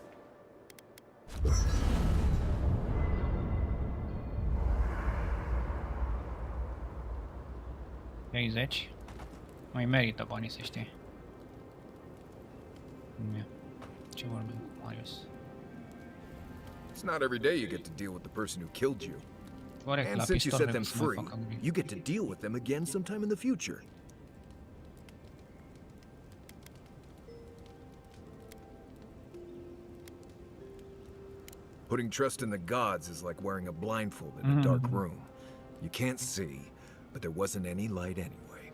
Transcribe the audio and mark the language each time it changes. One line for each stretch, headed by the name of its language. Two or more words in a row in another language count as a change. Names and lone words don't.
Romanian: $30. Mai merită banii, să știi. Ce vorbim cu Marius?
English: It's not every day you get to deal with the person who killed you.
Romanian: Corect,
English: And
Romanian: la
English: since you
Romanian: pistol
English: set them
Romanian: vrem să mai
English: free,
Romanian: fac upgrade.
English: you get to deal with them again sometime in the future. Putting trust in the gods is like wearing a blindfold in a dark room. You can't see, but there wasn't any light anyway.